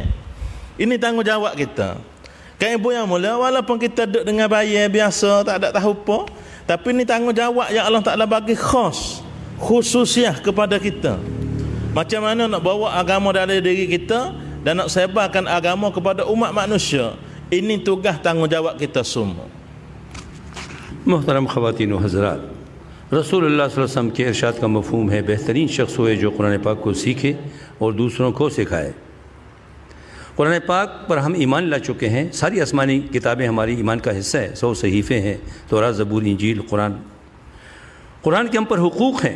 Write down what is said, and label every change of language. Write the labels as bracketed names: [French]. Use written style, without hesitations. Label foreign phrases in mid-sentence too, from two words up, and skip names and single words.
[Malay] Ini tanggungjawab kita. Kan ibu yang mulia, walaupun kita duduk dengan bayar biasa, tak ada tahu apa, tapi ini tanggungjawab yang Allah Ta'ala bagi khususiah kepada kita. Macam mana nak bawa agama dalam diri kita dan nak sebarkan agama kepada umat manusia. Ini tugas tanggungjawab kita semua. [Urdu] محترم خواتین و حضرات، [Arabic] رسول اللہ صلی اللہ علیہ وسلم [Urdu] کے ارشاد کا مفہوم ہے بہترین شخص ہوئے جو قرآن پاک کو سیکھے اور دوسروں کو سکھائے۔ قرآن پاک پر ہم ایمان لا چکے ہیں، ساری آسمانی کتابیں ہماری ایمان کا حصہ ہے، 100 صحیفے ہیں، تورات، زبور، انجیل، قرآن کے ہم پر حقوق ہیں۔